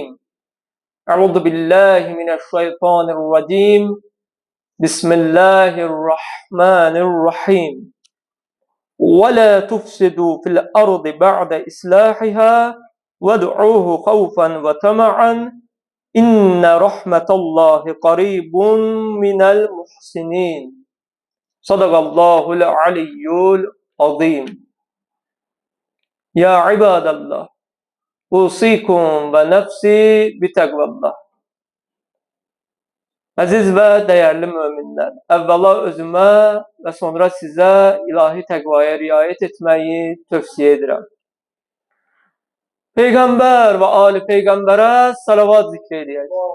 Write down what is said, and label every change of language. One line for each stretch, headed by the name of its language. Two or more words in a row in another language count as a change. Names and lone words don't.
Arabic: أعوذ بالله من الشيطان الرجيم بسم الله الرحمن الرحيم ولا تفسدوا في الأرض بعد إصلاحها وادعوه خوفا وطمعا إن رحمة الله قريب من المحسنين صدق الله العلي العظيم. يا عباد الله أوصيكم ونفسي بتقوى الله.
Azerbaijani: Əziz və dəyərli möminlər, əvvəla özümə və sonra sizə ilahi təqvaya riayət etməyi tövsiyə edirəm. Peyğəmbər və ali Peyğəmbərə salavat zikr edək.